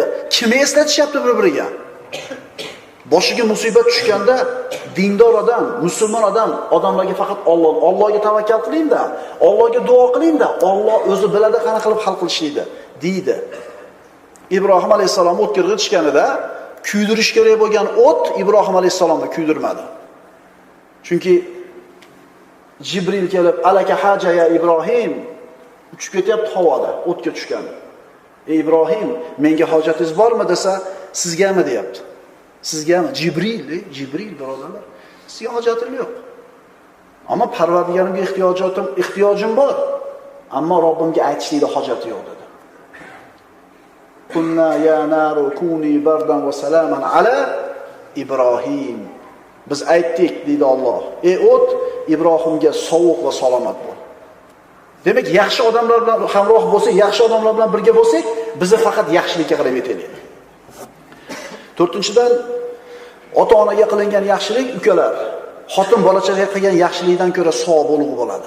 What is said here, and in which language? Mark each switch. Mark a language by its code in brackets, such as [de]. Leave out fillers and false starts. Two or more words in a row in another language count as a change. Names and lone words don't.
[uz] Kimni eslatishyapti bir-biriga? Boshiga musibat tushganda dindor odam, musulmon odamlarga faqat Allohga tavakkal qiling-da, Allohga duo qiling-da, Alloh o'zi biladi qana qilib hal qilishni deydi. Ibrohim alayhisalom o'tga g'itishganida kuydirish kerak bo'lgan o't Ibrohim alayhisalomni kuydirmadi. Chunki Jibril kelib, [ar] "ألك حاجة يا إبراهيم" [uz] uchib ketyapti havoda, o'tga tushgan. "Ey Ibrohim, menga hojatingiz bormi?" desa, "Sizgami?" deyapti. Sizgami? Jibril birodarlar. Sizga hojatim yo'q. Ammo Parvardigorimga ehtiyojim bor. Ammo Robbimga aytishlikda hojati yo'q dedi. [ar] قلنا يا نار كوني بردا وسلاما على إبراهيم. [uz] Biz aytdik deydi Alloh. Ey o't, Ibrohimga sovuq va salomat bo'l. Demak, yaxshi odamlar bilan hamroh bo'lsak, yaxshi odamlar bilan birga bo'lsak, bizni faqat yaxshilikka qarab yetaylik. To'rtinchidan, ota-onaga qilingan yaxshilik, ukalar, xotin bola-chaqaga qilgan yaxshilikdan ko'ra savob ulug' bo'ladi.